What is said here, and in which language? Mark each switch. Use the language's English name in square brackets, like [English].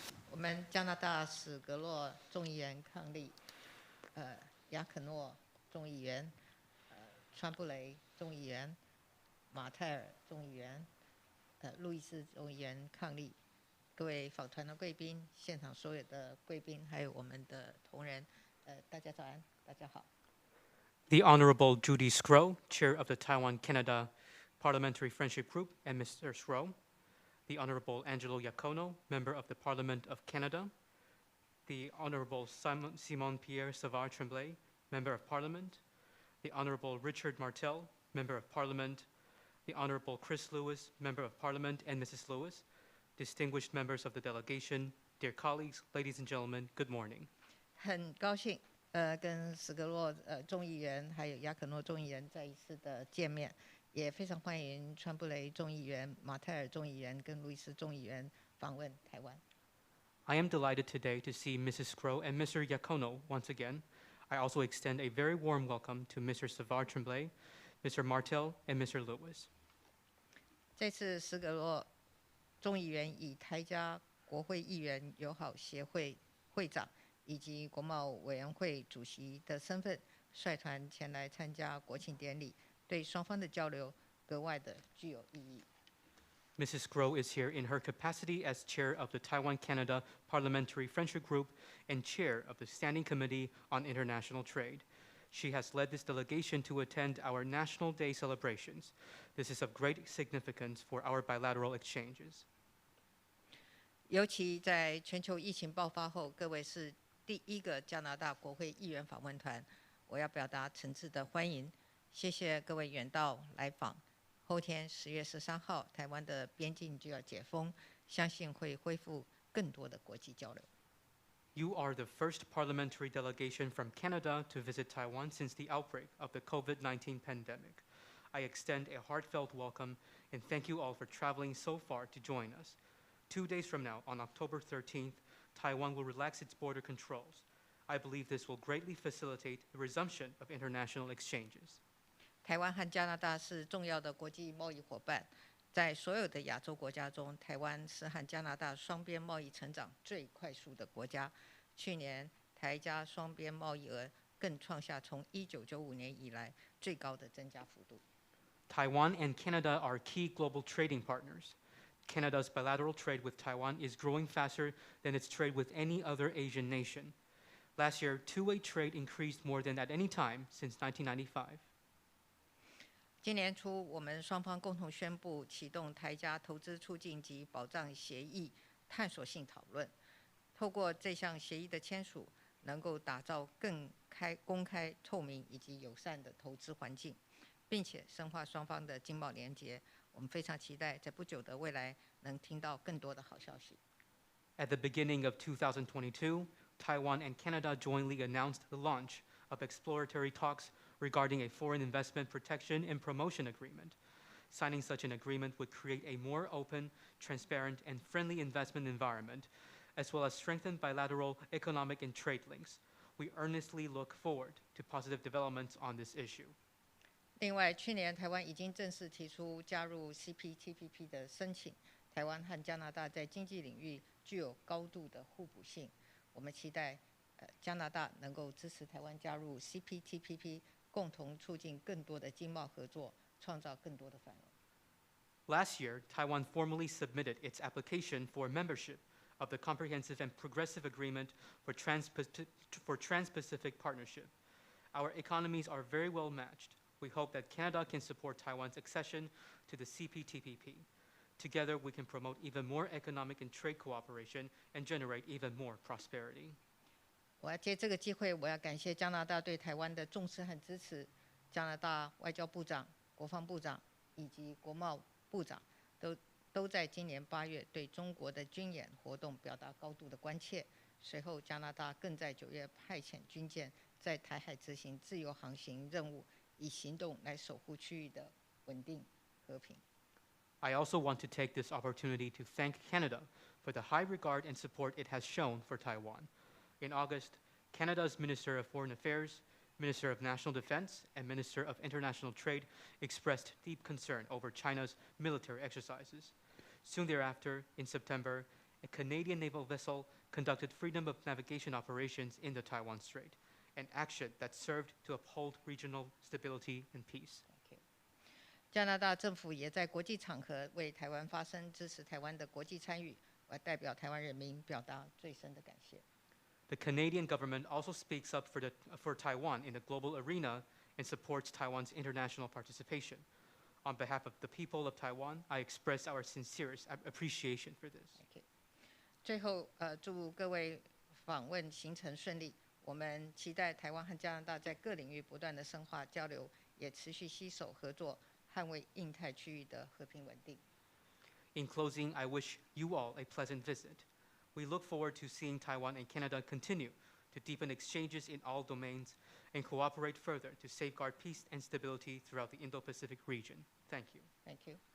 [Chinese] 我们加拿大史格洛众议员伉俪，亚可诺众议员，川布雷众议员，马泰尔众议员，路易斯众议员伉俪，各位访团的贵宾，现场所有的贵宾，还有我们的同仁，大家早安，大家好。 [English] The Honorable Judy Sgro, Chair of the Taiwan-Canada Parliamentary Friendship Group, and Mr. Sgro. The Honorable Angelo Iacono, Member of the Parliament of Canada. The Honorable Simon Pierre Savard Tremblay, Member of Parliament. The Honorable Richard Martel, Member of Parliament. The Honorable Chris Lewis, Member of Parliament, and Mrs. Lewis. Distinguished members of the delegation, dear colleagues, ladies and gentlemen, good morning. [Chinese] 很高兴，跟史格洛众议员还有亚可诺众议员再一次的见面，也非常欢迎川布雷众议员、马泰尔众议员跟路易斯众议员访问台湾。 [English] I am delighted today to see Mrs. Sgro and Mr. Iacono once again. I also extend a very warm welcome to Mr. Savard Tremblay, Mr. Martel, and Mr. Lewis. [Chinese] 这次史格洛众议员以台加国会议员友好协会会长以及国贸委员会主席的身份，率团前来参加国庆典礼，对双方的交流格外的具有意义。 [English] Mrs. Sgro is here in her capacity as chair of the Taiwan-Canada Parliamentary Friendship Group and chair of the Standing Committee on International Trade. She has led this delegation to attend our National Day celebrations. This is of great significance for our bilateral exchanges. [Chinese] 尤其在全球疫情爆发后，各位是第一个加拿大国会议员访问团，我要表达诚挚的欢迎，谢谢各位远道来访。后天10月13号，台湾的边境就要解封，相信会恢复更多的国际交流。 [English] You are the first parliamentary delegation from Canada to visit Taiwan since the outbreak of the COVID-19 pandemic. I extend a heartfelt welcome and thank you all for traveling so far to join us. 2 days from now, on October 13th, Taiwan will relax its border controls. I believe this will greatly facilitate the resumption of international exchanges. [Chinese] 台湾和加拿大是重要的国际贸易伙伴，在所有的亚洲国家中，台湾是和加拿大双边贸易成长最快速的国家。去年台加双边贸易额更创下从1995年以来最高的增加幅度。 [English] Taiwan and Canada are key global trading partners. Canada's bilateral trade with Taiwan is growing faster than its trade with any other Asian nation. Last year, two-way trade increased more than at any time since 1995. [Chinese] 今年初，我们双方共同宣布启动台加投资促进及保障协议探索性讨论。透过这项协议的签署，能够打造更公开、透明以及友善的投资环境，并且深化双方的经贸连结。我们非常期待在不久的未来能听到更多的好消息。 [English] At the beginning of 2022, Taiwan and Canada jointly announced the launch of exploratory talks regarding a foreign investment protection and promotion agreement. Signing such an agreement would create a more open, transparent, and friendly investment environment, as well as strengthen bilateral economic and trade links. We earnestly look forward to positive developments on this issue. [Chinese] 另外，去年台湾已经正式提出加入 CPTPP 的申请。台湾和加拿大在经济领域具有高度的互补性。我们期待加拿大能够支持台湾加入 CPTPP， 共同促进更多的经贸合作，创造更多的繁荣。 [English] Last year, Taiwan formally submitted its application for membership of the Comprehensive and Progressive Agreement for Trans-Pacific Partnership. Our economies are very well matched. We hope that Canada can support Taiwan's accession to the CPTPP. Together, we can promote even more economic and trade cooperation and generate even more prosperity. [Chinese] 我要借这个机会，我要感谢加拿大对台湾的重视和支持。加拿大外交部长、国防部长以及国贸部长都在今年8月对中国的军演活动表达高度的关切。随后，加拿大更在9月派遣军舰在台海执行自由航行任务，以行动来守护区域的稳定和平。 [English] I also want to take this opportunity to thank Canada for the high regard and support it has shown for Taiwan. In August, Canada's Minister of Foreign Affairs, Minister of National Defense, and Minister of International Trade expressed deep concern over China's military exercises. Soon thereafter, in September, a Canadian naval vessel conducted freedom of navigation operations in the Taiwan Strait, an action that served to uphold regional stability and peace. [Chinese] 加拿大政府也在国际场合为台湾发声，支持台湾的国际参与。我代表台湾人民表达最深的感谢。 [English] The Canadian government also speaks up for Taiwan in the global arena and supports Taiwan's international participation. On behalf of the people of Taiwan, I express our sincerest appreciation for this. [Chinese] 最后，祝各位访问行程顺利。我们期待台湾和加拿大在各领域不断的深化交流，也持续携手合作，捍卫印太区域的和平稳定。 [English] In closing, I wish you all a pleasant visit. We look forward to seeing Taiwan and Canada continue to deepen exchanges in all domains and cooperate further to safeguard peace and stability throughout the Indo-Pacific region. Thank you. Thank you.